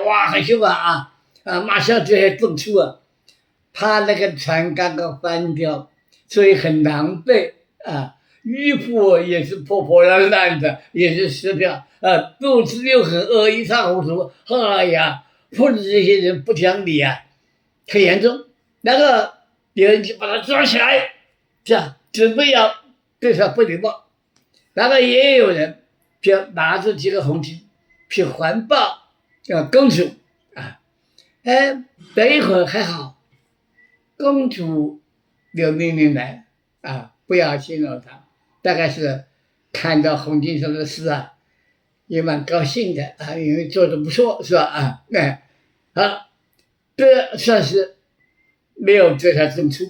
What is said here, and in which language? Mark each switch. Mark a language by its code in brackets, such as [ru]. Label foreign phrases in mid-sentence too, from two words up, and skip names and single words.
[zh] 哇，很凶馬上就要動粗他那個船剛剛翻掉，所以很狼狽衣服也是破破爛爛的，也是濕掉肚子又很餓，一塌糊塗。碰着這些人不講理很嚴重。然後有人就把他抓起來，準備要對他不禮貌。然後也有人。就拿着這個紅巾去環抱公主等一會兒還好，公主有命令來不要驚擾他，大概是看到洪金松的詩也蠻高興的因為做得不錯，是吧好，這算是沒有對他動粗。